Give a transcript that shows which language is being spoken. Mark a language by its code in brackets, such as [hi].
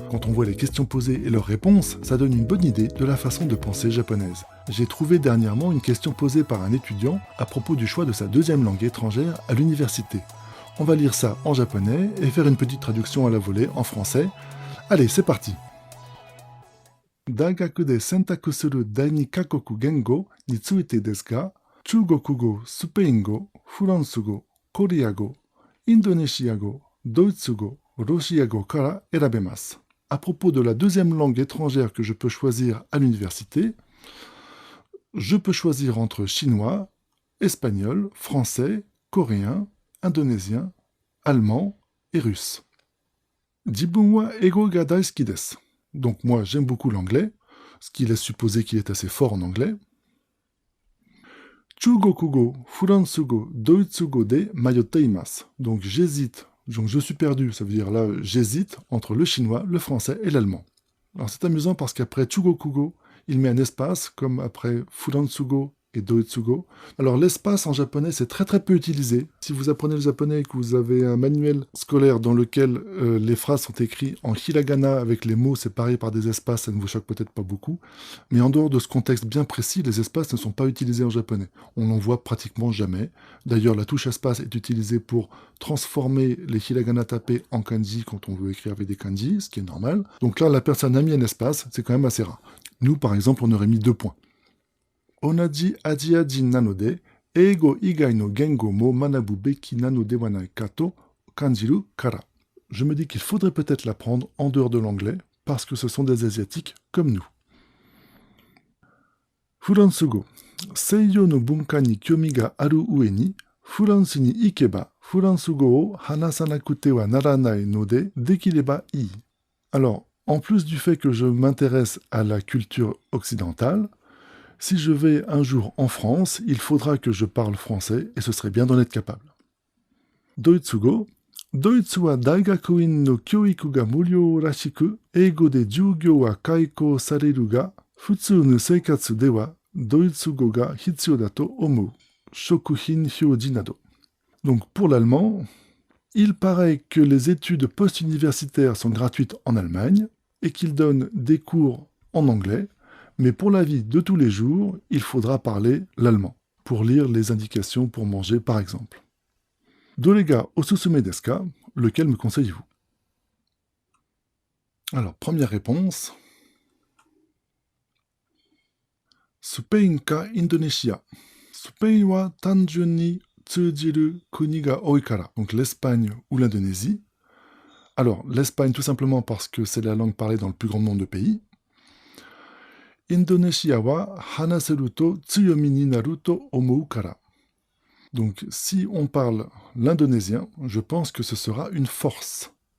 [fr] Quand on voit les questions posées et leurs réponses, ça donne une bonne idée de la façon de penser japonaise. J'ai trouvé dernièrement une question posée par un étudiant à propos du choix de sa deuxième langue étrangère à l'université. On va lire ça en japonais et faire une petite traduction à la volée en français. Allez, c'est parti! [ja] 大学で選択する第二カ国言語についてですが、中国語、スペイン語、フランス語、コリア語、インドネシア語、ドイツ語、ロシア語から選べます。 [fr] À propos de la deuxième langue étrangère que je peux choisir à l'université, je peux choisir entre chinois, espagnol, français, coréen, indonésien, allemand et russe. [ja] 自分は英語が大好きです。 [fr] Donc moi, j'aime beaucoup l'anglais, ce qui laisse supposer qu'il est assez fort en anglais. [ja] 中国語、フランス語、ドイツ語で迷っています。 [fr] Donc j'hésite, donc je suis perdu, ça veut dire là, j'hésite entre le chinois, le français et l'allemand. Alors c'est amusant parce qu'après Chugokugo, il met un espace, comme après Furansugo et Doitsugo. Alors l'espace en japonais, c'est très très peu utilisé. Si vous apprenez le japonais et que vous avez un manuel scolaire dans lequel les phrases sont écrites en hiragana avec les mots séparés par des espaces, ça ne vous choque peut-être pas beaucoup. Mais en dehors de ce contexte bien précis, les espaces ne sont pas utilisés en japonais. On n'en voit pratiquement jamais. D'ailleurs, la touche espace est utilisée pour transformer les hiragana tapés en kanji quand on veut écrire avec des kanji, ce qui est normal. Donc là, la personne a mis un espace, c'est quand même assez rare. Nous, par exemple, on aurait mis 2 points. [ja] 同じアジア人なので、英語以外の言語も学ぶべきなのではないかと感じるから。 [fr] Je me dis qu'il faudrait peut-être l'apprendre en dehors de l'anglais, parce que ce sont des Asiatiques comme nous. [ja] フランス語。西洋の文化に興味がある上に、フランスに行けばフランス語を話さなくてはならないので、できればいい。 [fr] Alors, en plus du fait que je m'intéresse à la culture occidentale, si je vais un jour en France, il faudra que je parle français et ce serait bien d'en être capable. [ja] ドイツ語。ドイツは大学院の教育が無料らしく、英語で授業は開講されるが、普通の生活ではドイツ語が必要だと思う。食品表示など。 [fr] Donc pour l'allemand, il paraît que les études post-universitaires sont gratuites en Allemagne et qu'ils donnent des cours en anglais, mais pour la vie de tous les jours, il faudra parler l'allemand pour lire les indications pour manger par exemple. [ja] Dorega osusume desu ka? [fr] Lequel me conseillez-vous? Alors, première réponse. [ja] スペインかインドネシア。スペインは単純に通じる国が多いから。 [fr] Donc l'Espagne ou l'Indonésie. Alors, l'Espagne tout simplement parce que c'est la langue parlée dans le plus grand nombre de pays. [ja] Indonesia wa hanaseru to tsuyomi ni naru to omou kara. [fr] Donc, si on parle l'indonésien, je pense que ce sera une force.